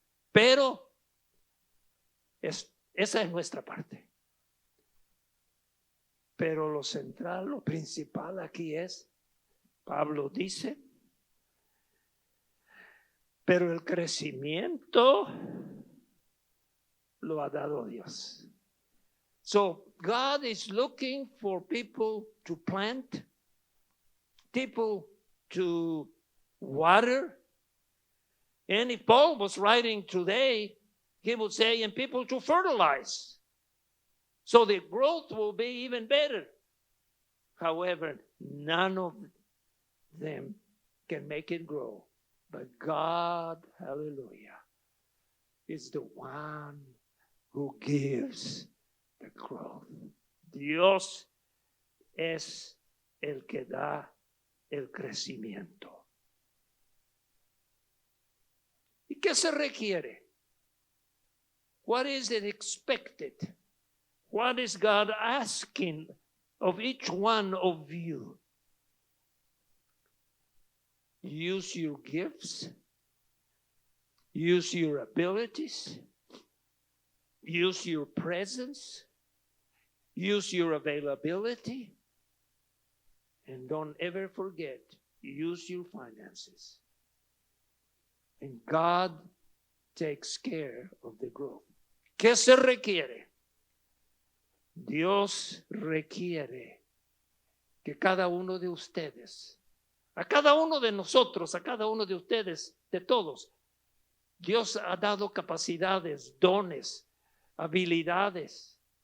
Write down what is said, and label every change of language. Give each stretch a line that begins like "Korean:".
Spanish: Pero esa es nuestra parte. Pero lo central, lo principal aquí es, Pablo dice, pero el crecimiento lo ha dado Dios.
English: So God is looking for people to plant, people to water. And if Paul was writing today, he would say, and people to fertilize. So the growth will be even better. However, none of them can make it grow. But God, hallelujah, is the one who gives the growth.
Spanish: Dios es el que da el crecimiento. ¿Y qué se requiere?
English: What is it expected? What is God asking of each one of you? Use your gifts, use your abilities, use your presence, use your availability, and don't ever forget, use your finances. And God takes care of the growth.
Spanish: ¿Qué se requiere? Dios requiere que cada uno de ustedes, a cada uno de nosotros, a cada uno de ustedes, de todos, Dios ha dado capacidades, dones, habilidades.